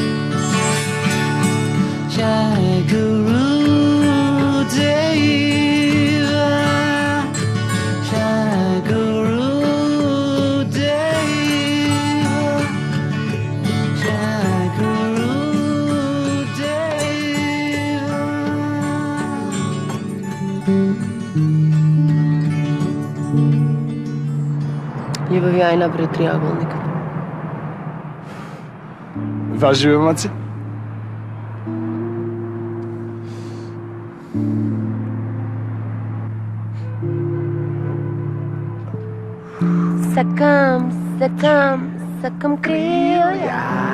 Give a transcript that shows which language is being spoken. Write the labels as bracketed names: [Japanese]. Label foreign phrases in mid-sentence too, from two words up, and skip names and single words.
[Sanskrit] Jai Guru Deva, Jai Guru Deva, Jai Guru Deva. [Macedonian] Љубови, ај напред триаголник. Важи бе, Маци. Сакам, сакам, сакам крилја.